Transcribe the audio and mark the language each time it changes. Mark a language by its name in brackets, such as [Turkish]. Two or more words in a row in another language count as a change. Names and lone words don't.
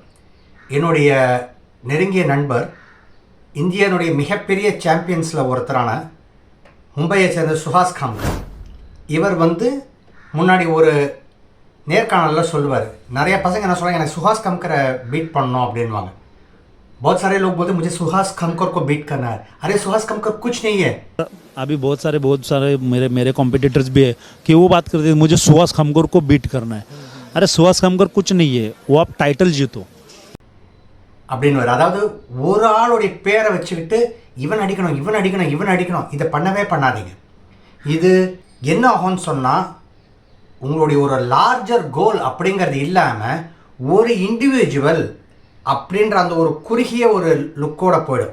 [Tamil] என்னுடைய நெருங்கிய நண்பர், இந்தியனுடைய மிகப்பெரிய சாம்பியன்ஸில் ஒருத்தரான மும்பையை சேர்ந்த சுஹாஸ் காம்கர், இவர் முன்னாடி ஒரு நேர்காணலில் சொல்லுவார், நிறைய பசங்க என்ன சொல்கிறாங்க, எனக்கு சுஹாஸ் காம்கரை பீட் பண்ணணும் அப்படின்வாங்க. [Hindi] बहुत सारे लोग बोलते मुझे सुहास खमकर को बीट करना है. अरे सुहास खमकर कुछ नहीं है. अभी बहुत सारे मेरे कॉम्पिटिटर्स भी है कि वो बात करते हैं मुझे सुहास खमकर को बीट करना है. अरे सुहास खमकर कुछ नहीं है, वो आप टाइटल जीतो [Tamil] அப்படின்னு. அதாவது ஒரு ஆளுடைய பேரை வச்சுக்கிட்டு இவன் அடிக்கணும் இதை பண்ணவே பண்ணாதீங்க. இது என்ன ஆகும்னு சொன்னால், உங்களுடைய ஒரு [English] larger goal [Tamil] அப்படிங்கிறது இல்லாமல் ஒரு இண்டிவிஜுவல் அப்படின்ற அந்த ஒரு குறுகிய ஒரு லுக்கோட போயிடும்.